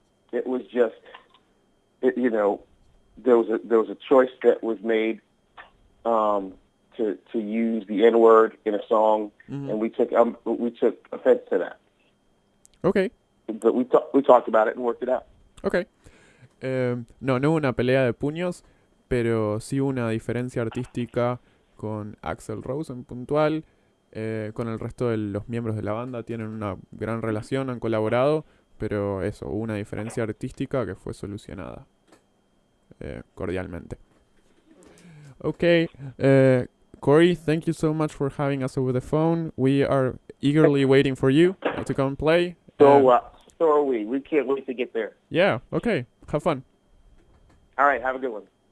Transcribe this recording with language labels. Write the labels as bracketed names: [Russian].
[English] It was just, you know, there was a choice that was made to use the N-word in a song, and we took offense to that. Okay. But we talked about it and worked it out. Okay. [Spanish] No hubo una pelea de puños, pero sí hubo una diferencia artística con Axl Rose en puntual. Con el resto de los miembros de la banda tienen una gran relación, han colaborado, pero eso, hubo una diferencia artística que fue solucionada cordialmente. [English] Okay, Corey, thank you so much for having us over the phone. We are eagerly waiting for you to come and play. So are we. We can't wait to get there. Yeah, okay. Have fun. All right, have a good one.